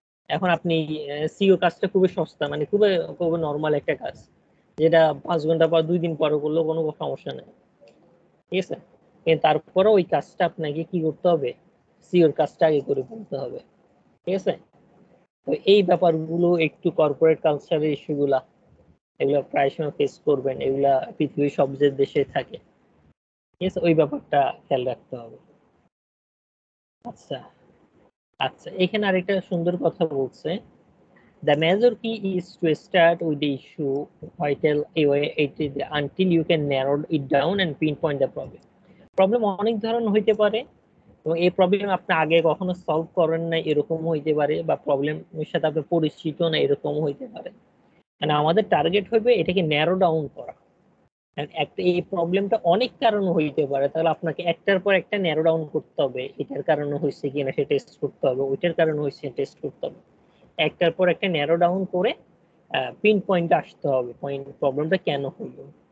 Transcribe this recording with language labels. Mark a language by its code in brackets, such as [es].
[bn] এখন আপনি সিইও কাজটা খুবই সস্তা, মানে খুবই খুবই নর্মাল একটা কাজ, যেটা 5 ঘন্টা পর 2 দিন পরে করলেও কোনো সমস্যা নেই, ঠিক আছে, কিন্তু তারপরে ওই কাজটা আপনাকে কি করতে হবে, সিইওর কাজটা আগে করে ফেলতে হবে, ঠিক আছে। তো এই ব্যাপারগুলো একটু কর্পোরেট কালচারের ইস্যুগুলা, এগুলো প্রায় সময় ফেস করবেন, এগুলা পৃথিবীর সব যে দেশে থাকে, ঠিক আছে, ওই ব্যাপারটা খেয়াল রাখতে হবে। আচ্ছা আচ্ছা, এখানে আরেকটা সুন্দর কথা বলছে, [en] the major key is to start with the issue vital until you can narrow it down and pinpoint the problem. [bn] Problem অনেক ধরনের হইতে পারে, এবং এই প্রবলেম আপনি আগে কখনো সলভ করেন না এরকম হইতে পারে, বা প্রবলেমের সাথে আপনি পরিচিত না এরকম হইতে পারে। মানে আমাদের টার্গেট হবে এটাকে ন্যারো ডাউন করা। একটা এই প্রবলেমটা অনেক কারণ হইতে পারে, তাহলে আপনাকে একটার পর একটা ন্যারো ডাউন করতে হবে, এটার কারণে হয়েছে কিনা সে টেস্ট করতে হবে, ওইটার কারণে হয়েছে টেস্ট করতে হবে, একটার পর একটা ন্যারো ডাউন করে পিন পয়েন্ট আসতে হবে, পয়েন্ট প্রবলেমটা কেন হলো।